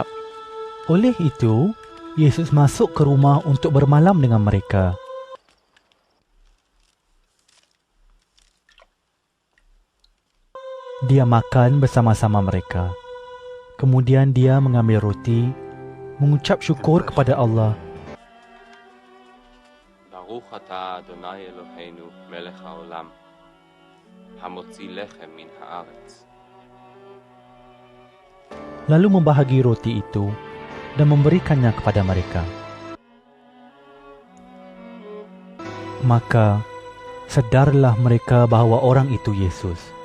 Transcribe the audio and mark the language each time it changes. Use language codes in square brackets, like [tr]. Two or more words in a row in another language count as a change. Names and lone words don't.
[ms] Oleh itu, Yesus masuk ke rumah untuk bermalam dengan mereka. Dia makan bersama-sama mereka. Kemudian dia mengambil roti, mengucap syukur kepada Allah. [he] ברוך אתה אדני אלהינו מלך העולם המוציא לחם מן הארץ. [ms] Lalu membahagi roti itu dan memberikannya kepada mereka. Maka sedarlah mereka bahawa orang itu Yesus.